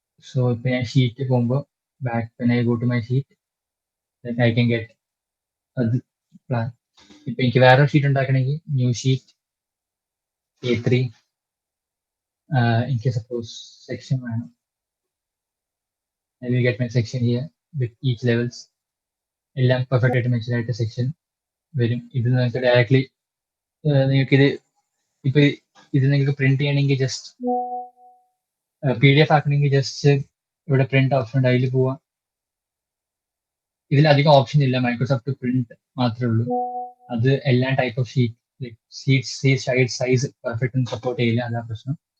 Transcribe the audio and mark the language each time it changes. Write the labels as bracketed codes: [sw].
[ml] So ഇപ്പൊ ഞാൻ sheet പോകുമ്പോൾ back [en] when I go to my sheet, then I can get a plan. [ml] ഇപ്പൊ എനിക്ക് വേറെ ഷീറ്റ് ഉണ്ടാക്കണമെങ്കിൽ ന്യൂ ഷീറ്റ് A3 എനിക്ക് സപ്പോസ് സെക്ഷൻ വേണം. [en] I will get my section here with each levels. [ml] എല്ലാം പെർഫെക്റ്റ് ആയിട്ട് മെച്ചൂർ ആയിട്ട് സെക്ഷൻ വരും. ഇത് നിങ്ങൾക്ക് ഡയറക്ട്ലി നിങ്ങൾക്ക് ഇപ്പൊ ഇത് നിങ്ങൾക്ക് പ്രിന്റ് ചെയ്യണമെങ്കിൽ ജസ്റ്റ് PDF ആക്കണമെങ്കിൽ ജസ്റ്റ് ഇവിടെ പ്രിന്റ് ഓപ്ഷൻ ഉണ്ട്, അതിൽ പോവാം. ഇതിലധികം ഓപ്ഷൻ ഇല്ല, മൈക്രോസോഫ്റ്റ് പ്രിന്റ് മാത്രമേ ഉള്ളൂ. അത് എല്ലാ type of sheet size perfect support ചെയ്യില്ല, അതാ പ്രശ്നം.